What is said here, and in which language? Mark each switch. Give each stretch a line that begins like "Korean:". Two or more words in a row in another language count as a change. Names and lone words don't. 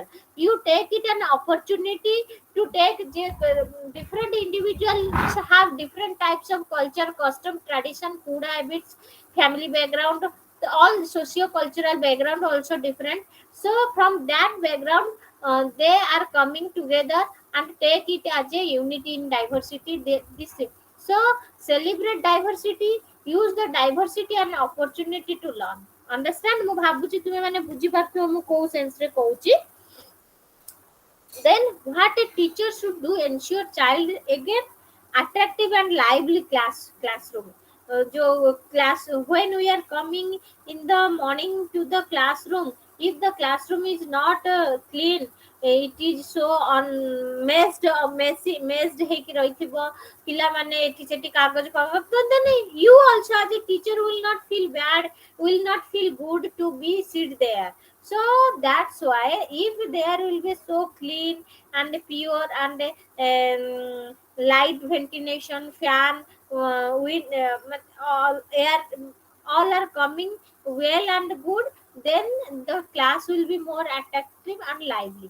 English: You take it an opportunity to take different individuals have different types of culture, custom, tradition, food habits, family background, all socio-cultural background also different. So from that background, they are coming together and take it as a unity in diversity. This so celebrate diversity, use the diversity and opportunity to learn. Understand?
Odia: ମୁଁ ଭାବୁଛି ତୁମେ ମାନେ ବୁଝି ପାରୁଥିବ ମୁଁ କୋଉ ସେନ୍ସ ରେ କହୁଛି.
English: Then what a teacher should do, ensure child again attractive and lively classroom. जो class when we are coming in the morning to the classroom, if the classroom is not clean, it is so on messed
Odia: ହେଇକି ରହିଥିବ, ପିଲାମାନେ ଏଠି ସେଠି କାଗଜ କାଗଜ, ତ
English: then you also as a teacher will not feel bad, will not feel good to be sit there. So that's why if there will be so clean and pure and light ventilation, fan, wind, all air, all are coming well and good, then the class will be more attractive and lively.